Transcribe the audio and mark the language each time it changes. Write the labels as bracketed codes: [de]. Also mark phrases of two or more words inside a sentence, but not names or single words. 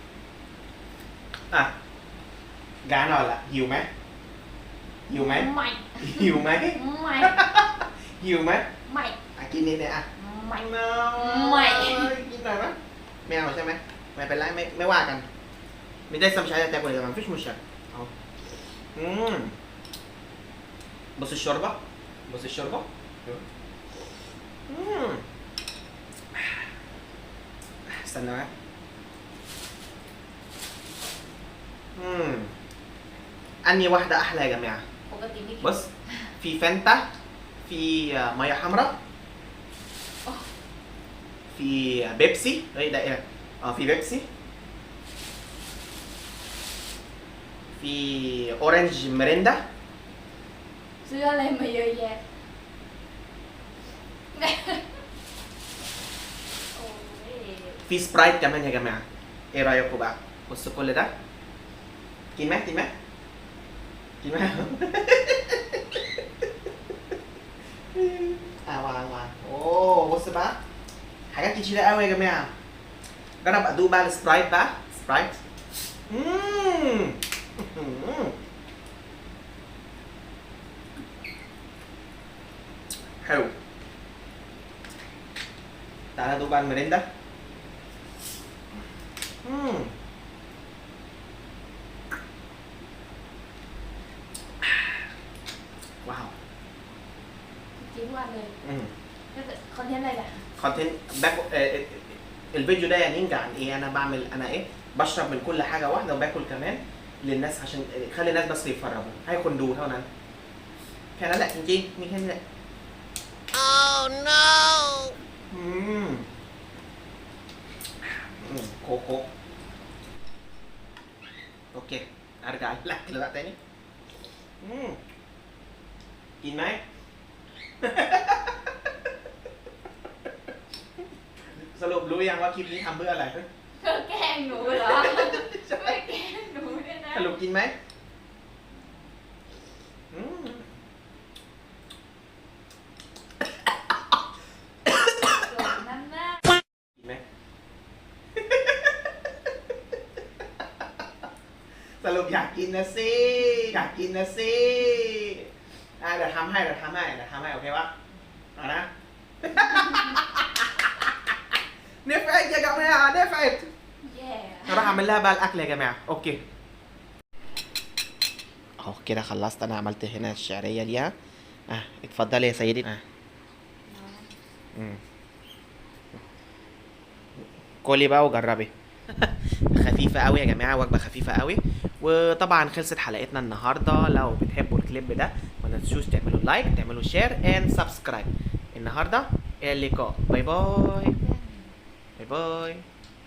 [th] อ่ะกานอนละหิวไหม ไม่ หิวไหม ไม่ หิวไหม ไม่ อ่ะกินนิดเนี่ยอ่ะ ไม่ no ไม่ กินหน่อยไหมไม่เอาใช่ไหมไม่เป็นไรไม่ว่ากันไม่ได้ [ar] سمش عليها تاكل يا جماعه مفيش مشكله اهو بص الشوربه بص الشوربه امم استنى معايا انهي واحده احلى يا جماعه [th] ปกติไม่กิน [ar] بص في فانتا في ميه حمراء في بيبسي ايه ده ايه في بيبسي في اورنج مريندا [th] ซื้ออะไรมาเยอะแยะโอ้ย [ar] في سبرايت كمان يا جماعه ايه رايكم بقى بصوا كل ده [th] กินไหมกินไหมกินไหม วางโอ้ [ar] بص بقى حاجات كتيرة قوي يا جماعة جرب ادوق بقى السبرايت بقى سبرايت حلو تعالى ادوق بقى المريندا ว้าว [th] กินทุกวันเลยคอนเทนต์อะไรกัน [ar] كونتنت باكل الفيديو ده ينجح عن ايه انا بعمل انا ايه بشرب من كل حاجه واحده وباكل كمان للناس عشان خلي الناس بس يتفرجوا [th] ให้คนดูเท่านั้นแค่นั้นแหละจริงๆมีแค่นี้แหละ [en] Oh no! [ar] كوكو اوكي ارجع الاكل بقى تاني [th] กินไหม สรุปรู้ยังว่าคลิปนี้ทำเพื่ออะไร เธอแกล้งหนูเหรอไม่แกล้งหนูด้วยนะ สรุปกินไหม ส่วนนั้นนะ กินไหม สรุปอยากกินนะสิอยากกินนะสิเดี๋ยวทำให้โอเคปะเอานะ [ar] نفعت يا جماعة نفعت [th] แย่ [ar] هروح اعمل لها بقى الاكل يا جماعة اوكي اهو كده خلصت انا عملت هنا الشعرية ليها اتفضلي يا سيدي كلي بقى وجربي خفيفة قوي يا جماعة وجبة خفيفة قوي وطبعا خلصت حلقتنا النهاردة لو بتحبوا الكليب ده ما تنسوش تعملوا لايك تعملوا شير and سبسكرايب النهاردة إلى اللقاء باي باي باي باي